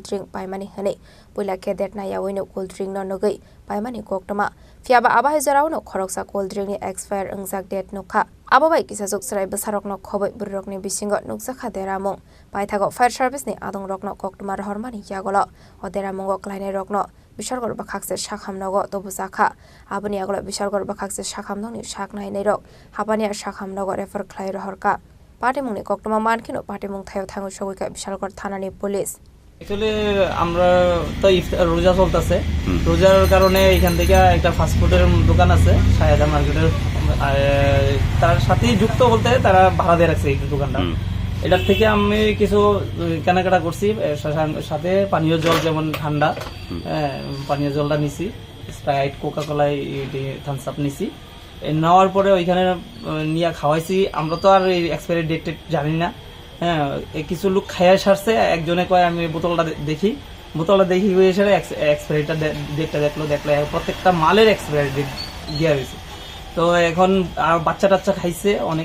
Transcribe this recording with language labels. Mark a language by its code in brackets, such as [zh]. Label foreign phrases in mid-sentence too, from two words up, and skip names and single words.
[trp] ड्रिंक पाइमानि हनै पुला केदेट ना यावैनो [en] cold drink [trp] न नगै पाइमानि कक्टमा फियाबा आबाहाय जरावनो खरकसा [en] cold drink [trp] नि एक्सपायर अंजाक डेट नखा आबाबाय किसाजक सराय बसारकनो खबै बुररकनि बिसिंग नुकसाखा देरामुं बायथागो फायर सार्भिसनि आदं रकनो कक्टमा रहरमानि यागल अदेरामुंग क्लाइने रकनो बिशालगढ़ बखाकसे शाखामनगो तबुजाखा आबनि आगला बिशालगढ़ बखाकसे शाखामनगनि शाकनायनै रक हाबानिया शाखामनगो रेफार खलाय रहरका पाटिमुंनि कक्टमा मानखिनो पाटिमुं थायो थाङो सगैका बिशालगढ़ थानानि पुलिस [bn] एक्चुअली আমরা তো রোজা চলতেছে রোজার কারণে এখান থেকে একটা ফাস্ট ফুডের দোকান আছে সায়াদা মার্কেটের তার সাথে যুক্ত বলতে তারা ভাড়া দিয়ে রাখছে এই দোকানটা এটার থেকে আমি কিছু কেনাকাটা করছি সাথে পানীয় জল যেমন ঠান্ডা পানীয় জলটা নিছি স্প্রাইট কোকা কোলা থামস আপ নিছি নেওয়ার পরে ওইখানে নিয়ে খাওয়াইছি আমরা তো আর [en] expiry date [bn] জানি না হ্যাঁ কিছু লোক খাইয়া সারছে একজনে কয় আমি বোতলটা দেখি হয়ে এসে এক্সপায়ারিটা ডেটটা দেখলো প্রত্যেকটা মালের [en] expiry date [bn] দেওয়া হয়েছে তো তো এখন বাচ্চা টাচ্চা খাইছে অনেক,